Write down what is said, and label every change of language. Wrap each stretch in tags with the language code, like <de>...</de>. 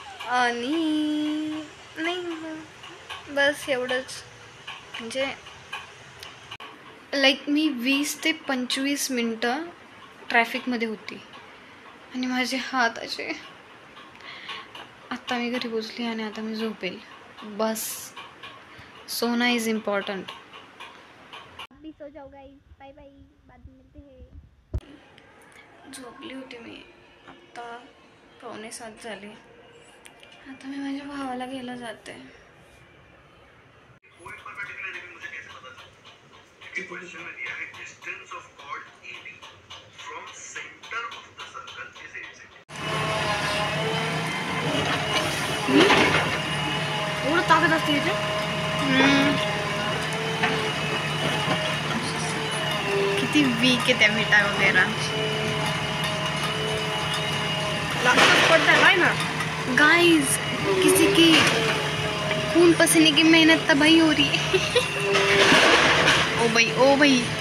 <mr>आणि नाही बस एवढंच, म्हणजे लाईक मी 20 ते 25 मिनटं ट्रॅफिकमध्ये होती आणि माझे हात असे। आता मी घरी पोचली आणि आता मी झोपेल बस।</mr> <en>सोना is important.</en> <hi>अभी सो जाओ गाइस, बाय बाय, बाद में मिलते हैं।</hi> <mr>झोपली होती मी, आत्ता 6:45 झाले। आता मी माझ्या भावाला घ्यायला जाते। एवढं ताकद असते इथे? किती वीक आहे त्या मिठा वगैरे।</mr> <hi>गाइस किसी की खून पसीने की मेहनत तबाही हो रही है। ओ भाई</hi>